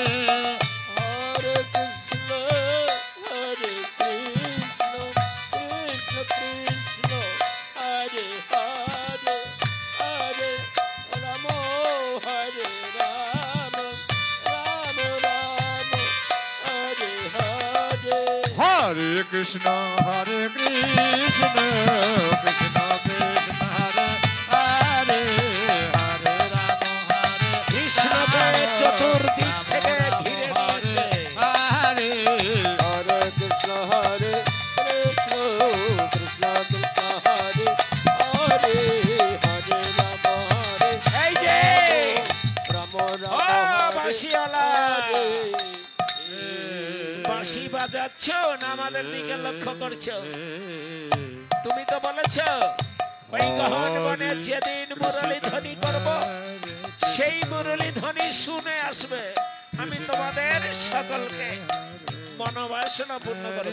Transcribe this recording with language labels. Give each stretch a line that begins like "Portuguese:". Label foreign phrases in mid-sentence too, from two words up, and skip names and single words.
Sanskrit: Hare Krishna Hare Krishna Krishna Krishna Hare Hare Hare Rama Hare Rama Rama Rama Hare Hare Hare Krishna Hare Krishna Krishna Krishna Hare Hare Hare Rama Hare
Bangla: কৃষ্ণকে চতুর্দিক থেকে ঘিরে নিয়েছে।
Sanskrit: Hare Hare Krishna Hare Krishna Krishna Krishna Hare Hare Hare Rama Hare
Bangla: এই যে
Sanskrit: Rama
Bangla: ও
Sanskrit: Rama Hare
Bangla: বাঁশিওয়ালা
Sanskrit: Hare
Bangla: বাঁশি বাজাচ্ছ না আমাদের দিকে লক্ষ্য করছো? তুমি তো বলেছো ওই গহন বনে যেদিন মুরলী ধ্বনি করব সেই মুরলী ধ্বনি শুনে আসবে, আমি তোমাদের সকলকে মনোবাসনা পূর্ণ করব।